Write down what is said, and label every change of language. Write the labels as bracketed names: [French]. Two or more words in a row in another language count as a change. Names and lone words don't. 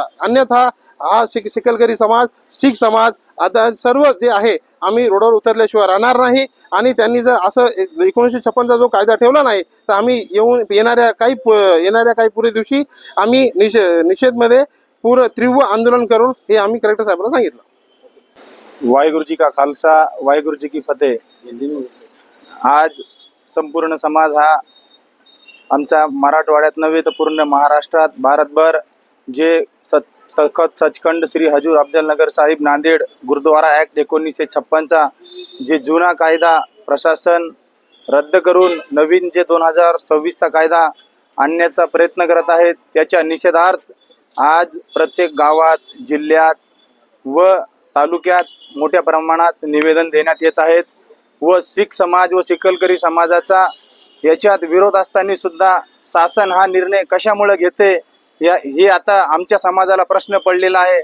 [Marathi] अन्यथा हा शिकलकरी समाज शीख समाज आता सर्व जे आहे आम्ही रोडवर उतरल्याशिवाय राहणार नाही आणि त्यांनी जर असं 1956चा जो कायदा ठेवला नाही तर आम्ही येणाऱ्या काही पुढे दिवशी आम्ही निषेधमध्ये तीव्र आंदोलन करून हे आम्ही कलेक्टर साहेबांना सांगितलं। [Punjabi] ਵਾਹਿਗੁਰੂ ਜੀ ਕਾ ਖ਼ਾਲਸਾ, ਵਾਹਿਗੁਰੂ ਜੀ ਕੀ ਫ਼ਤਿਹ। [Marathi] आज संपूर्ण समाज हा आमचा मराठवाड्यात नव्हे तर पूर्ण महाराष्ट्रात भारतभर जे तखत सचखंड श्री हजूर अफजलनगर साहिब नांदेड गुरुद्वारा ॲक्ट 1956चा जे जुना कायदा प्रशासन रद्द करून नवीन जे 2026चा कायदा आणण्याचा प्रयत्न करत आहेत त्याच्या निषेधार्थ आज प्रत्येक गावात जिल्ह्यात व तालुक्यात मोठ्या प्रमाणात निवेदन देण्यात येत आहेत व शीख समाज व शिकलकरी समाजाचा याच्यात विरोध असताना सुद्धा शासन हा निर्णय कशामुळे घेते हे आता आमच्या समाजाला प्रश्न पडलेला आहे।